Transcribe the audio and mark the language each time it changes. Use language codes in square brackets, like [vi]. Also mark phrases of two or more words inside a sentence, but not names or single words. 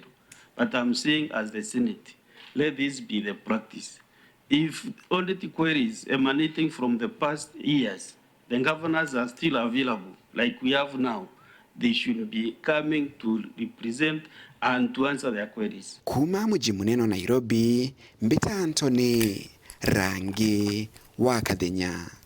[en] But I'm saying as the Senate, let this be the practice. If audit queries emanating from the past years the governors are still available, like we have now. They should be coming to represent and to answer their queries. [mer] Kuma muji munene Nairobi, Mbita Anthony, Rangi wa Kadenya.